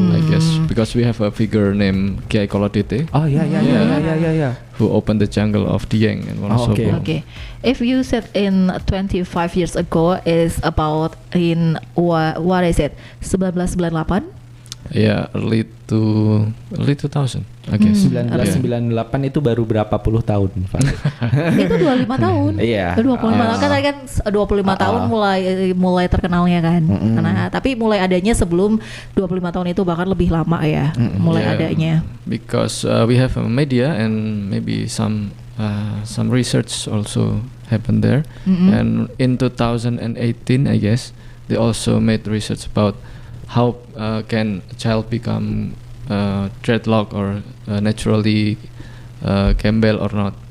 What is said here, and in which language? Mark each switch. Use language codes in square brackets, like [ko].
[en] I guess because we have a figure named Kiai Kolodite Oh yeah. who opened the jungle of Dieng and Wonosobo. okay. Okay, if you said in 25 years ago is about in what is it, 1998? Yeah, early 2000, I guess. [id] 1998 itu baru berapa puluh tahun, Pak? Itu 25 tahun. Iya. 25 tahun kan, tadi kan 25 tahun mulai terkenalnya kan. Karena tapi mulai adanya sebelum 25 tahun itu bahkan lebih lama ya mulai [en] Yeah, [id] adanya. [en] because we have a media and maybe some research also happened there. And in 2018, I guess, they also made research about how can a child become dreadlock or naturally Campbell or not.